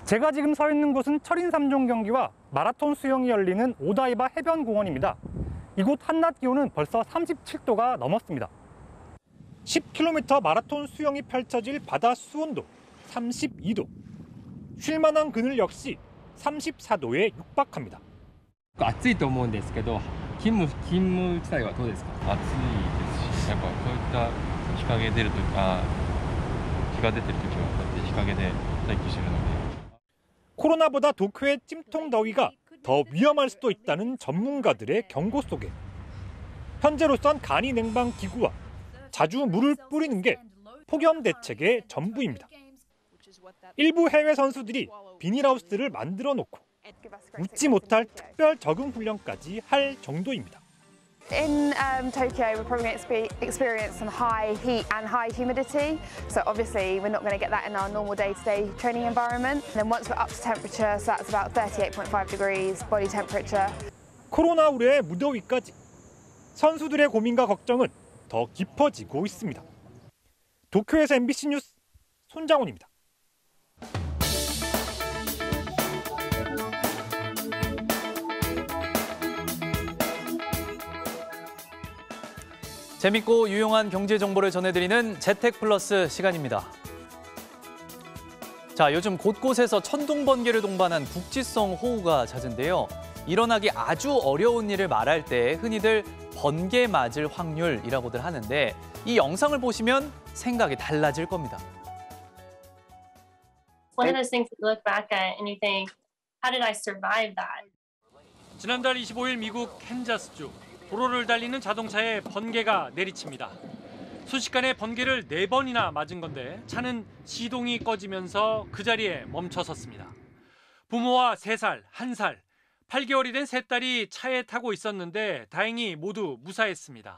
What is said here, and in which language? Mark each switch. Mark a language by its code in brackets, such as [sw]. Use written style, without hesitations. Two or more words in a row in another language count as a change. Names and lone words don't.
[ko] 제가 지금 서 있는 곳은 철인 3종 경기와 마라톤 수영이 열리는 오다이바 해변공원입니다. 이곳 한낮 기온은 벌써 37도가 넘었습니다. 10km 마라톤 수영이 펼쳐질 바다 수온도 32도. 쉴만한 그늘 역시 34도에 육박합니다. [ja] 暑いと思うんですけど、勤務自体はどうですか？暑いですし、やっぱこういった日陰出ると日が出てる時はこうやって日陰で待機してるので。 [ko] 코로나보다 도쿄의 찜통 더위가 더 위험할 수도 있다는 전문가들의 경고 속에 현재로선 간이 냉방 기구와 자주 물을 뿌리는 게 폭염 대책의 전부입니다. 일부 해외 선수들이 비닐하우스를 만들어 놓고 웃지 못할 특별 적응 훈련까지 할 정도입니다. [en] In Tokyo, we're probably going to experience some high heat and high humidity. So obviously, we're not going to get that in our normal day-to-day training environment. And then once we're up to temperature, so that's about 38.5 degrees body temperature. [ko] 코로나 우려의 무더위까지 선수들의 고민과 걱정은 더 깊어지고 있습니다. 도쿄에서 MBC 뉴스 손장훈입니다. 재밌고 유용한 경제 정보를 전해드리는 재택플러스 시간입니다. 자, 요즘 곳곳에서 천둥 번개를 동반한 국지성 호우가 잦은데요. 일어나기 아주 어려운 일을 말할 때 흔히들 번개 맞을 확률이라고들 하는데 이 영상을 보시면 생각이 달라질 겁니다. [en] One of those things that you look back at and you think, how did I survive that? [ko] 지난달 25일 미국 캔자스주. 도로를 달리는 자동차에 번개가 내리칩니다. 순식간에 번개를 4번이나 맞은 건데 차는 시동이 꺼지면서 그 자리에 멈춰섰습니다. 부모와 3살, 1살, 8개월이 된 3딸이 차에 타고 있었는데 다행히 모두 무사했습니다.